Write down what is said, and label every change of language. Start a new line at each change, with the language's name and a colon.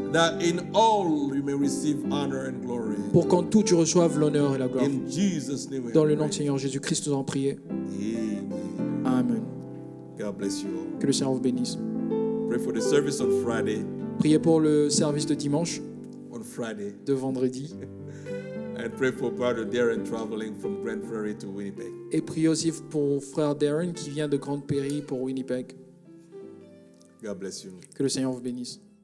English: that in all you may receive honor and glory.
French: pour qu'en tout tu reçoives l'honneur et la gloire.
English: In Jesus' name we
French: Dans le
English: have
French: nom de
English: prayed.
French: Seigneur Jésus-Christ, nous avons prié.
English: Amen.
French: Amen.
English: God bless you all.
French: Que le Seigneur vous bénisse.
English: Pray for the service on Friday.
French: Priez pour le service de dimanche,
English: On Friday.
French: de vendredi.
English: And pray for Brother Darren traveling from Grand Prairie to Winnipeg.
French: Et priez aussi pour frère Darren qui vient de Grande Prairie pour Winnipeg.
English: God bless you.
French: Que le Seigneur vous bénisse.